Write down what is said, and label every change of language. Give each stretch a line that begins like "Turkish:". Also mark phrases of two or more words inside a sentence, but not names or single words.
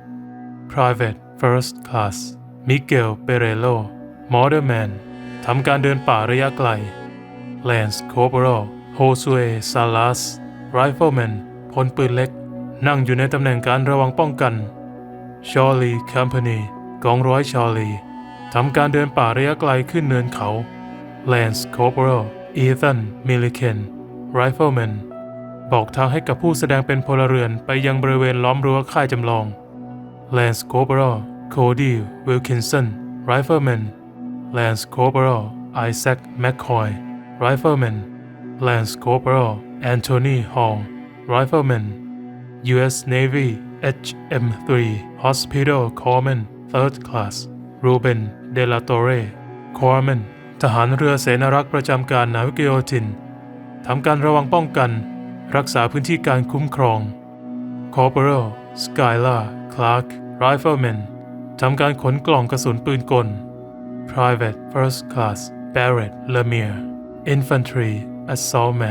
English: Private First Class
Thai: Miguel Perello Motorman ทำการเดินป่าระยะไกล
English: Lance Corporal
Thai: Josue Salas Rifleman พลปืนเล็กนั่งอยู่ในตำแหน่งการระวังป้องกัน
English: Charlie Company
Thai: กองร้อย Charlie ทำการเดินป่าระยะไกลขึ้นเนินเขา
English: Lance Corporal
Thai: Ethan Milliken Rifleman บอกทางให้กับผู้แสดงเป็นพลเรือนไปยังบริเวณล้อมรั้วค่ายจำลอง
English: Lance Corporal
Thai: Cody Wilkinson Rifleman
English: Lance Corporal
Thai: Isaac McCoy Rifleman
English: Lance Corporal
Thai: Anthony Hall Rifleman U.S.
English: Navy HM3 Hospital Corpsman 3rd Class
Thai: Ruben De La Torre Corpsman ทหารเรือเสนารักษ์ประจำการนาวิกโยธินทำการระวังป้องกันรักษาพื้นที่ การคุ้มครอง Corporal Skylar Clark Rifleman ทำการขนกล่องกระสุนปืนกล
English: Private First Class
Thai: Barrett Lemire
English: Infantry Assaultman